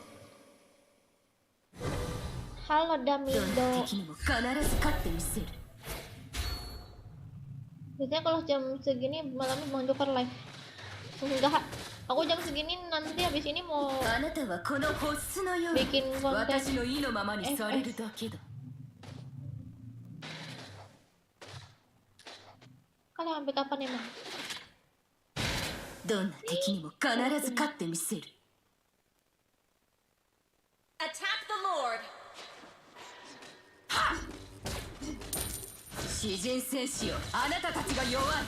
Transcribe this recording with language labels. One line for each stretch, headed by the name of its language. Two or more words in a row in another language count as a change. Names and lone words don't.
Indonesian: Halo
Japanese: どんな
Indonesian: Damido.
Japanese: 敵にも必ず勝ってみせる。
Indonesian: Biasanya kalau jam segini malamnya Bang Joker live. Enggak, aku jam segini nanti habis ini mau
Japanese: あなたはこのホッスのように
Indonesian: bikin konten
Japanese: 私の意のままにされるだけだ
Indonesian: kalian sampai kapan emang?
Japanese: どんな敵にも必ず勝ってみせる
English: Attack the Lord.
Japanese: 詩人戦士よあなたたちが弱い